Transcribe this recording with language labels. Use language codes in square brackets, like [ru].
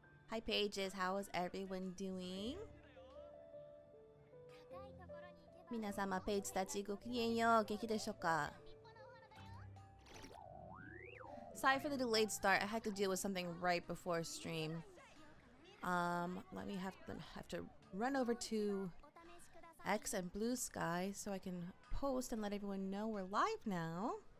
[en] Hi Pages, how is everyone doing? [ja] 皆様、ページたちごきげんよう。元気でしょうか? [en] Sorry for the delayed start. I had to deal with something right before stream. Let me have to run over to X and Blue Sky so I can post and let everyone know we're live now.